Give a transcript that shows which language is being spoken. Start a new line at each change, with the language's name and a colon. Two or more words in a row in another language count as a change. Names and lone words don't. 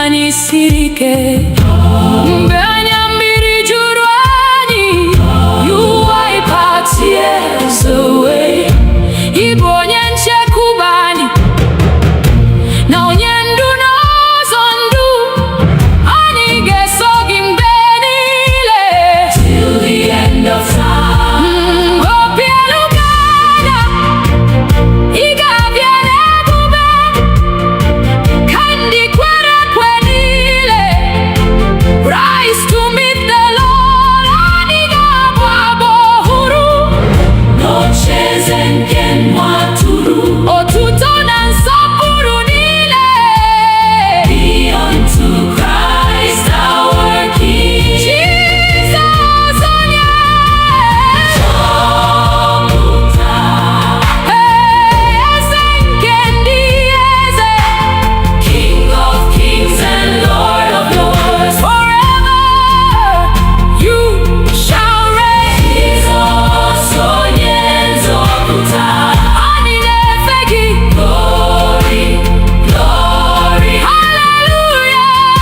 Igbo: siri ike. Mgbe anya mmiri juru anyị,
English: you wipe our tears away.
Igbo: Ị bụ onye nchekwube anyị na onye ndu n'ụzọ ndụ. Anyị ga-eso gị mgbe niile
English: till the end of time.
Igbo: Obi elu ga-ada, ị ga-abịa n'ebube ka ndị kwere ekwe niile.
English: Rise to meet the Lord.
Igbo: Anyị ga-abụ abụ ọhụrụ n'ocheeze nke nwa atụrụ. Otuto na nsọpụrụ niile
English: be unto Christ our King.
Igbo: Jesus onye nzọpụta, eze nke ndị eze,
English: King of kings and Lord of lords. Forever you shall reign.
Igbo: Jesus onye nzọpụta, anyị na-efe gị.
English: Glory, glory, hallelujah.